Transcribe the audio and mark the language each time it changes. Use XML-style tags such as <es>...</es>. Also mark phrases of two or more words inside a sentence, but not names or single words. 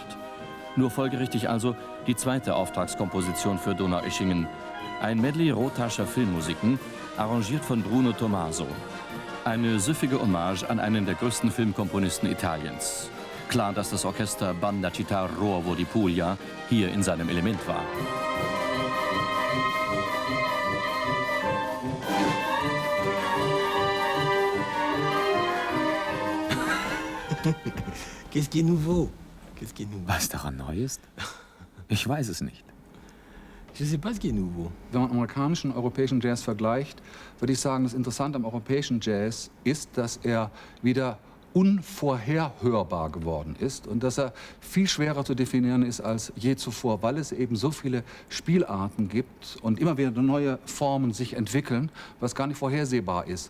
<de>Nur folgerichtig also die zweite Auftragskomposition für Donaueschingen. Ein Medley rotascher Filmmusiken, arrangiert von Bruno Tommaso. Eine süffige Hommage an einen der größten Filmkomponisten Italiens. Klar, dass das Orchester Banda Città Nuova di Puglia hier in seinem Element war.</de> <fr>Qu'est-ce qui est nouveau? Qu'est-ce qui est nouveau?</fr> <de>Was daran neu ist? Ich weiß es nicht.</de> <fr>Je sais pas ce qui est nouveau.</fr> <de>Wenn man amerikanischen und europäischen Jazz vergleicht, würde ich sagen, das Interessante am europäischen Jazz ist, dass er wieder unvorherhörbar geworden ist und dass er viel schwerer zu definieren ist als je zuvor, weil es eben so viele Spielarten gibt und immer wieder neue Formen sich entwickeln, was gar nicht vorhersehbar ist.</de>